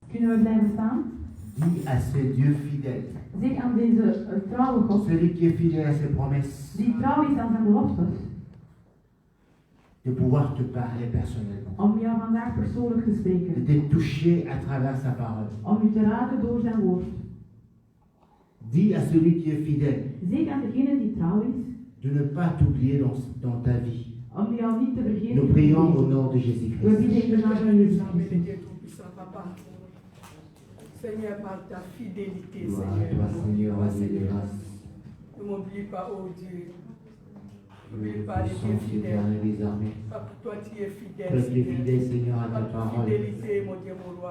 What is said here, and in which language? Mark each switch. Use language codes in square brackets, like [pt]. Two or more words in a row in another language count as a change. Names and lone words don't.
[nl] Kunnen we blijven staan? [fr] Dis à ce Dieu fidèle, [nl] Zeg aan deze trouwe God, [fr] celui qui est fidèle à ses promesses, [nl] die trouw is aan zijn beloftes, [fr] de pouvoir te parler personnellement, [nl] om jou vandaag persoonlijk te [fr] de [nl] spreken, [fr] te toucher à travers sa parole. [nl] om u te raken door zijn woord. [fr] Dis à celui qui est fidèle [nl] Zeg aan degene die trouw is, [fr] de ne pas t'oublier dans ta vie. [nl] om jou niet te vergeten. [fr] Nous prions au nom de [nl] We [fr] Jésus-Christ. [nl] bidden in de naam van Jezus Christus. [fr] Papa. Seigneur, par ta fidélité, Gloire à Seigneur, toi, nous Seigneur, n'oublie pas, au Dieu de Seigneur. grâce. Ne m'oublie pas, oh Dieu. Nous N'oublie pas les sommes fidèles. fidèles des armées. Papa, toi tu es fidèle, Toi qui es Seigneur. fidèle, Seigneur, à ta Par ta parole. fidélité, mon Dieu, mon roi.